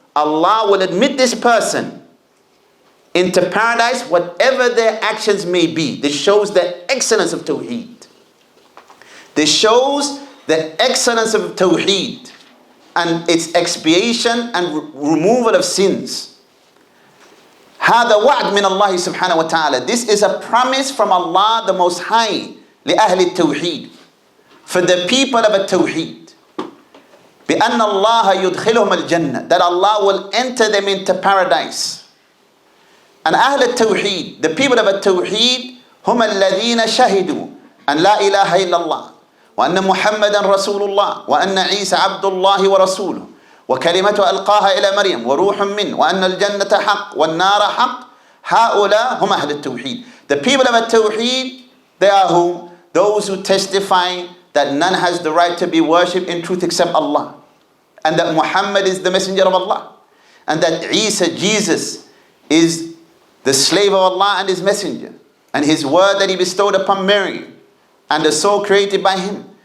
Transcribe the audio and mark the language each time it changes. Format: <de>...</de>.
<en>Allah will admit this person into paradise, whatever their actions may be. This shows the excellence of Tawheed. This shows the excellence of Tawheed and its expiation and removal of sins.</en> <ar>هذا وعد من الله سبحانه وتعالى.</ar> <en>This is a promise from Allah the Most High</en> <ar>لأهل التوحيد,</ar> <en>for the people of a Tawheed.</en> <ar>بأن الله يدخلهم الجنة,</ar> <en>that Allah will enter them into paradise.</en> <ar>And أهل التوحيد,</ar> <en>the people of a Tawheed,</en> <ar>هم الذين شهدوا أن لا إله إلا الله وأن محمدا رسول الله وأن عيسى عبد الله ورسوله وكلمته ألقاها إلى مريم وروح منه وأن الجنة حق والنار حق. هؤلاء هم أهل التوحيد.</ar> <en>The people of a Tawheed, they are who? Those who testify that none has the right to be worshipped in truth except Allah, and that Muhammad is the messenger of Allah, and that Isa, Jesus, is the slave of Allah and his messenger, and his word that he bestowed upon Mary, and the soul created by him,</en>